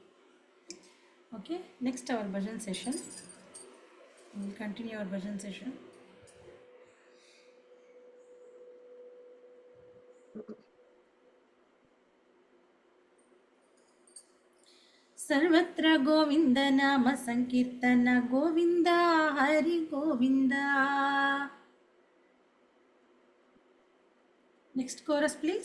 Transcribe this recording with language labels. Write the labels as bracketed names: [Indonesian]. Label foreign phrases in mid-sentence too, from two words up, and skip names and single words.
[English] Okay, next our bhajan session. Will continue our bhajan session. [Sanskrit] सर्वत्र गोविंद नाम संकीर्तन गोविंद हरि गोविंद. [English] Next chorus please.